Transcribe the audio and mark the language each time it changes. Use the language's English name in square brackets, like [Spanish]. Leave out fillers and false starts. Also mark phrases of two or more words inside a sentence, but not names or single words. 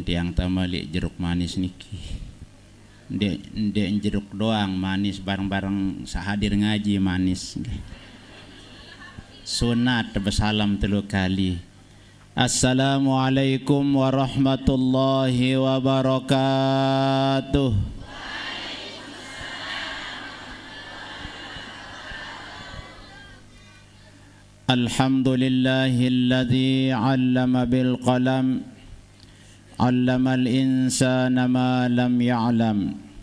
[Sasak] tiang tamalik jeruk manis niki. Ndek jeruk doang manis, bareng-bareng sahadir ngaji manis. [Indonesian] Sunat bersalam 3 kali. [Arabic] السلام عليكم ورحمة الله وبركاته. الحمد لله الذي علم بالقلم، علم الإنسان ما لم يعلم.